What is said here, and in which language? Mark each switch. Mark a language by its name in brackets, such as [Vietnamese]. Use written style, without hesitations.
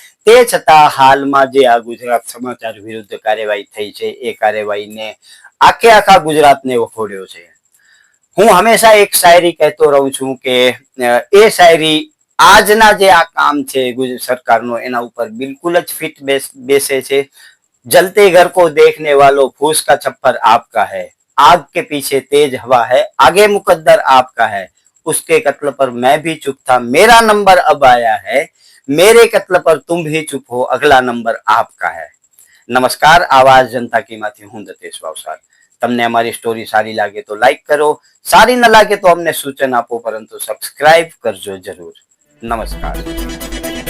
[Gujarati] તે છતાં હાલમાં જે આ ગુજરાત સમાચાર વિરુદ્ધ કાર્યવાહી થઈ છે એ કાર્યવાહીને આખા ગુજરાતને વખોડ્યો છે. હું હંમેશા એક શાયરી કહેતો રહું છું કે એ શાયરી આજના જે આ કામ છે સરકારનો એના ઉપર બિલકુલ જ ફિટ બેસે છે. [Hindi] જલતે ઘર को देखने वालों फूस का छप्पर आपका है, आग के पीछे तेज हवा है, आगे मुकद्दर आपका है, उसके कत्ल पर मैं भी चुप था, मेरा नंबर अब आया है, मेरे कत्ल पर तुम भी चुप हो, अगला नंबर आपका है. [Gujarati] નમસ્કાર, આવાજ જનતા કી માંથી હું દતેશ ભાવસાર. તમને અમારી સ્ટોરી સારી લાગે તો લાઈક કરો, સારી ન લાગે તો અમને સૂચન આપો, પરંતુ સબસ્ક્રાઇબ કરજો જરૂર. નમસ્કાર.